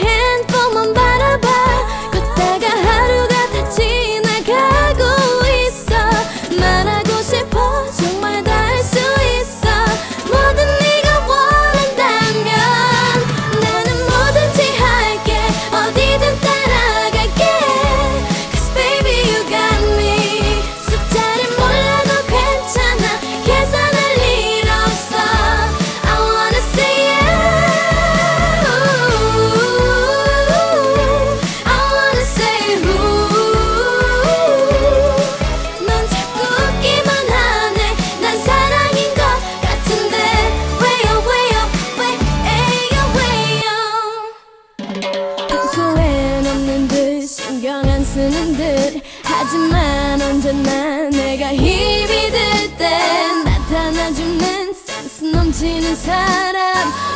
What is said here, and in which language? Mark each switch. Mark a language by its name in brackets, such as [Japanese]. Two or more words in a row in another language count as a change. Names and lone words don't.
[Korean] 핸드폰만 바라봐 걷다가 하루가 다 지나가고 있어 말하고 싶어 정말 다 할 수 있어 뭐든 네가 원한다면 나는 뭐든지 할게 어디든 따라갈게 [English] Cause baby you got me [Korean] 숫자를 몰라도 괜찮아 계산할 일 없어 [English] I wanna say yeah I wanna say [Korean] 넌 자꾸 웃기만 하네 난 사랑인 것 같은데 왜요 평소엔 없는 듯 신경 안 쓰는 듯 하지만 언제나 내가 힘이 들 때 나타나주는 센스 넘치는 사람